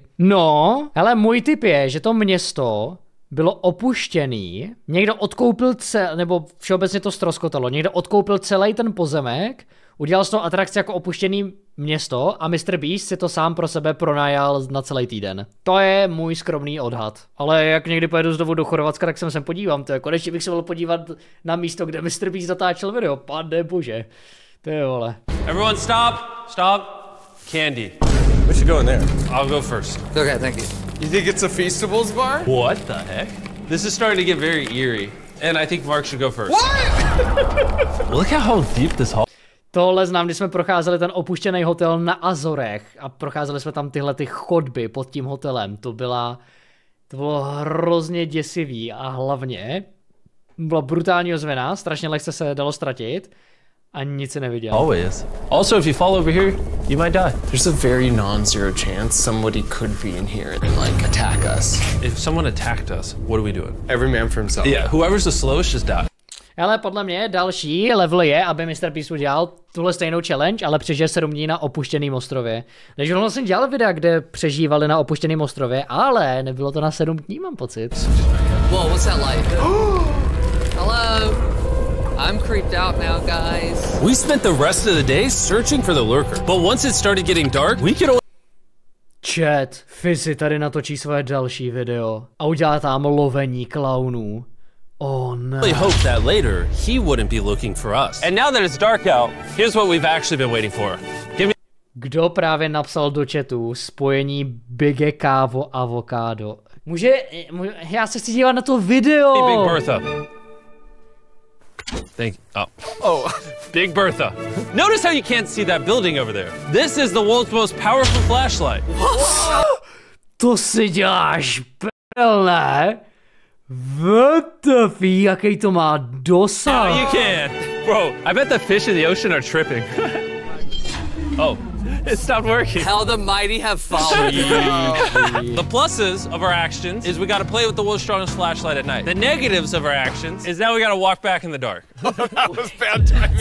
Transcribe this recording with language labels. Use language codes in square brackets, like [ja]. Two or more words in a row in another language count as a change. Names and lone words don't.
[cs] No, hele, můj tip je, že to město bylo opuštěný, někdo odkoupil nebo všeobecně to ztroskotalo, někdo odkoupil celý ten pozemek, udělal z toho atrakci jako opuštěný město a MrBeast si to sám pro sebe pronajal na celý týden. To je můj skromný odhad. Ale jak někdy pojedu znovu do Chorvatska, tak sem podívám. To je konečně bych se mohl podívat na místo, kde MrBeast zatáčel video. Pane bože. To je vole. [en] Everyone stop, stop. Candy. We should go in there. I'll go first. Okay, thank you. You think it's a Feastables bar? What the heck? This is starting to get very eerie. And I think Mark should go first. What? Look at how deep this hall. [cs] Tohle znám, když jsme procházeli ten opuštěný hotel na Azorech a procházeli jsme tam tyhle ty chodby pod tím hotelem. To bylo hrozně děsivý a hlavně byla brutální ozvěna, strašně lehce se dalo ztratit a nic se neviděl. [en] Always. Also, if you fall over here, you might die. There's a very non-zero chance somebody could be in here and like attack us. If someone attacked us, what are we doing? Every man for himself. Yeah, whoever's the slowest just die. [cs] Ale podle mě další level je, aby MrBeast udělal tuhle stejnou challenge, ale přežije 7 dní na opuštěném ostrově. Takže on vlastně dělal videa, kde přežívali na opuštěném ostrově, ale nebylo to na 7 dní, mám pocit. [en] Whoa, what's that like? Hello. I'm creeped out now, guys. We spent the rest of the day searching for the lurker, but once it started getting dark, we could only... [cs] Chat, Fizzy tady natočí svoje další video a udělá tam lovení klaunů. [en] Oh no. only hope that later he wouldn't be looking for us. And now that it's dark out, here's what we've actually been waiting for. Give me... [cs] Kdo právě napsal do chatu spojení Big Kávo avokádo? Já se chci dívat na to video. [en] Hey, Big Bertha. Thank you. Oh, Big Bertha. Notice how you can't see that building over there. This is the world's most powerful flashlight. [cs] To si děláš prdel, ne? [en] What the f***, [cs] jaký to má dosah? [en] Now you can. Bro, I bet the fish in the ocean are tripping. Oh, it stopped working. How the mighty have fallen. The pluses of our actions is we gotta play with the world's strongest flashlight at night. The negatives of our actions is now we gotta walk back in the dark. That was bad timing.